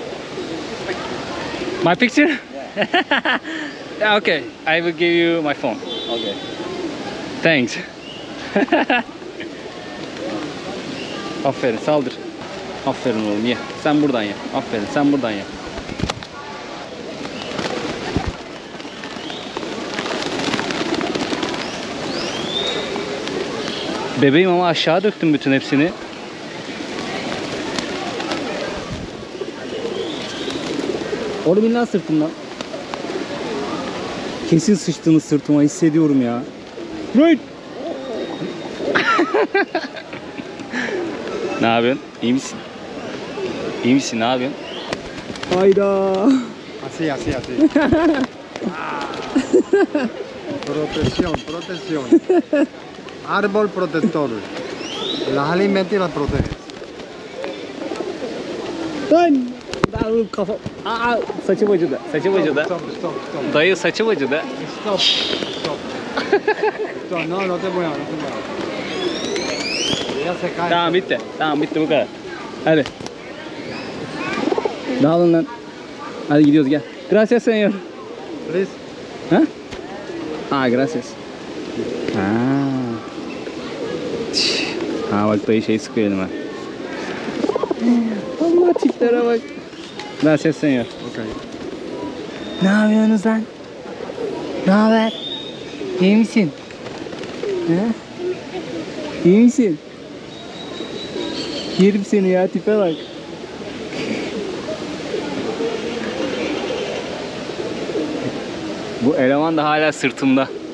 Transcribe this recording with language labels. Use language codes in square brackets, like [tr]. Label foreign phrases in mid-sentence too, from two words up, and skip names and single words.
[en] My picture? Yeah, okay. I will give you my phone. Okay. Thanks. [tr] Aferin, saldır. Aferin oğlum, ye. Sen buradan ye. Aferin, sen buradan ye. Bebeğim ama aşağı döktüm bütün hepsini. Oğlum in lan sırtımdan. Kesin sıçtığını sırtıma hissediyorum ya. Right. Ne yapıyorsun? İyi misin? İyi misin? Ne yapıyorsun? Hayda. [es] Así, así, así. Protección, protección. Árbol protector. Las alimenta y las protege. [tr] Dön. Daha kafa... saçım acıdı. Saçım acıdı. [en] Stop, stop, stop. [tr] Dayı saçım acıdı. [en] Stop, stop. Stop. [es] No, no te muevas, no te muevas. Ya se cae. [tr] Tamam bitti. Tamam bitti bu kadar. Hadi. Dağılın lan. Hadi gidiyoruz gel. [es] Gracias señor. Please. Ha? Gracias. [tr] Bak dayı şey sıkıyor elime. Allah tiplere bak. Gracias señor. Okay. Ne yapıyorsunuz lan? Ne haber? İyi misin? He? İyi misin? Yerim seni ya, tipe bak. Bu eleman da hala sırtımda.